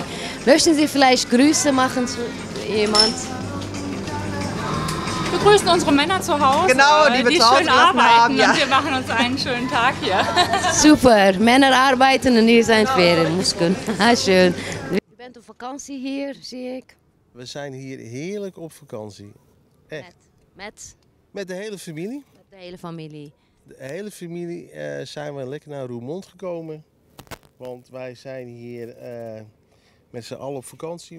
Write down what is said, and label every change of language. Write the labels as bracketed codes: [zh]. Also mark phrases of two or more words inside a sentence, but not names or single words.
[de] Möchten Sie vielleicht Grüße machen zu jemand? Wir grüßen unsere Männer zu Hause, Genau, die schön gelassen arbeiten haben, ja. und wir machen uns einen schönen Tag hier. Super, Männer arbeiten und ihr seid Ferien, muss können. Schön. [nl] bent op vakantie hier, zie ik. We zijn hier heerlijk op vakantie. Echt. Met de hele familie. Met de hele familie. De hele familie zijn we lekker naar Roermond gekomen. Want wij zijn hier met z'n allen op vakantie.